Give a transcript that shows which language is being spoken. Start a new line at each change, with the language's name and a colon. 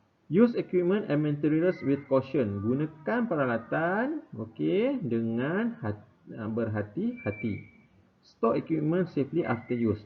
English: Use equipment and materials with caution.
Malay: Gunakan peralatan, okey, dengan berhati-hati.
English: Store equipment safely after use.